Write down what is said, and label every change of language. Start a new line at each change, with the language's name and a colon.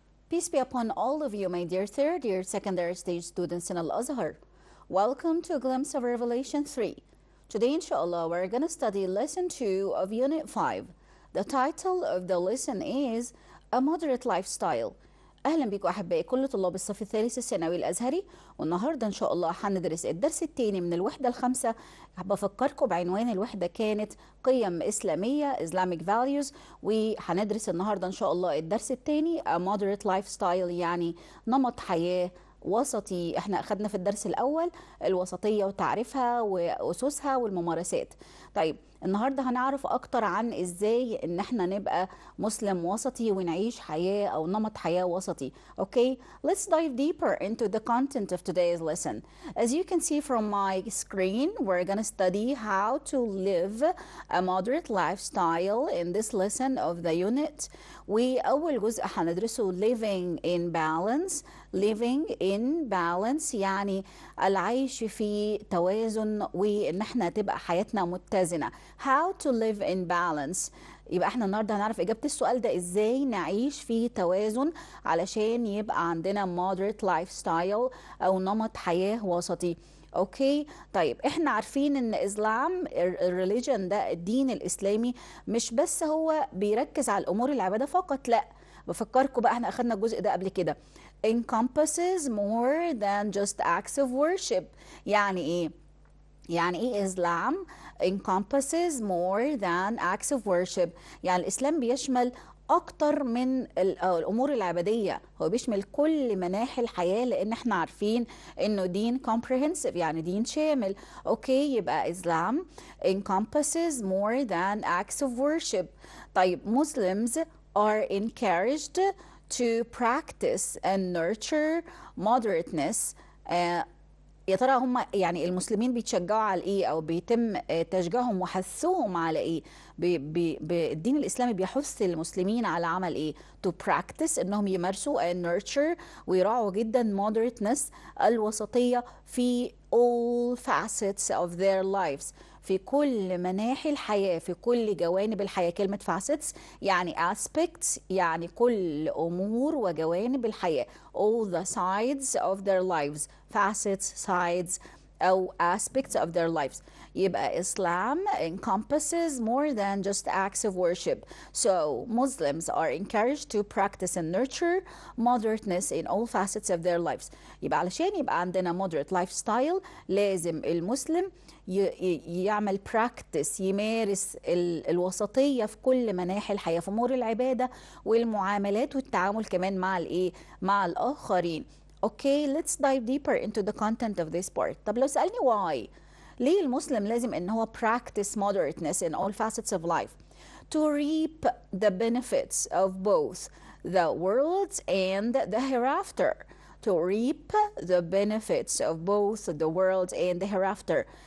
English: Peace be upon all of you, my dear third year secondary stage students in Al-Azhar. Welcome to a glimpse of Revelation 3. Today, inshallah, we're going to study lesson 2 of Unit 5. The title of the lesson is A Moderate Lifestyle.
Arabic: أهلا بكم أحبائي كل طلاب الصف الثالث الثانوي الأزهري، والنهارده إن شاء الله هندرس الدرس الثاني من الوحدة الخامسة. بفكركم بعنوان الوحدة كانت قيم إسلامية
English: Islamic Values،
Arabic: وهندرس النهارده إن شاء الله الدرس الثاني
English: A Moderate Lifestyle،
Arabic: يعني نمط حياة وسطي. احنا أخدنا في الدرس الأول الوسطية وتعريفها وأسسها والممارسات. طيب النهارده هنعرف اكتر عن ازاي ان احنا نبقى مسلم وسطي ونعيش حياة او نمط حياة وسطي.
English: Okay, let's dive deeper into the content of today's lesson. As you can see from my screen, we're gonna study how to live a moderate lifestyle in this lesson of the unit.
Arabic: وأول جزء هندرسه
English: living in balance. living in balance
Arabic: يعني العيش في توازن، وإن احنا تبقى حياتنا متزنة.
English: How to live in balance.
Arabic: يبقى احنا النهارده هنعرف إجابة السؤال ده، ازاي نعيش في توازن علشان يبقى عندنا
English: moderate lifestyle
Arabic: أو نمط حياة وسطي. اوكي، طيب احنا عارفين ان اسلام الريليجن ده الدين الاسلامي مش بس هو بيركز على الامور العباده فقط، لا، بفكركم بقى احنا اخدنا الجزء ده قبل كده.
English: encompasses more than just acts of worship.
Arabic: يعني ايه؟ يعني ايه اسلام
English: encompasses more than acts of worship؟
Arabic: يعني الاسلام بيشمل اكتر من الامور العباديه، هو بيشمل كل مناحي الحياه، لان احنا عارفين انه دين comprehensive يعني دين شامل. اوكي، يبقى اسلام
English: encompasses more than acts of worship.
Arabic: طيب
English: Muslims are encouraged to practice and nurture moderateness.
Arabic: يا ترى هم يعني المسلمين بيتشجعوا على ايه، او بيتم تشجيعهم وحثهم على ايه؟ الدين الاسلامي بيحث المسلمين على عمل ايه؟
English: to practice
Arabic: انهم يمارسوا
English: and nurture
Arabic: ويراعوا جدا moderateness الوسطية في
English: all facets of their lives،
Arabic: في كل مناحي الحياة، في كل جوانب الحياة. كلمة facets يعني aspects، يعني كل أمور وجوانب الحياة.
English: all the sides of their lives. facets, sides أو aspects of their lives.
Arabic: يبقى
English: Islam encompasses more than just acts of worship. So Muslims are encouraged to practice and nurture moderateness in all facets of their lives.
Arabic: يبقى علشان يبقى عندنا
English: moderate lifestyle
Arabic: لازم المسلم يعمل practice، يمارس الوسطية في كل مناحي الحياة، في أمور العبادة والمعاملات والتعامل كمان مع الإيه؟ مع الآخرين.
English: Okay, let's dive deeper into the content of this part.
Arabic: طب لو سألني
English: why؟
Arabic: ليه المسلم لازم إن هو
English: practice moderateness in all facets of life? To reap the benefits of both the world and the hereafter. To reap the benefits of both the world and the hereafter.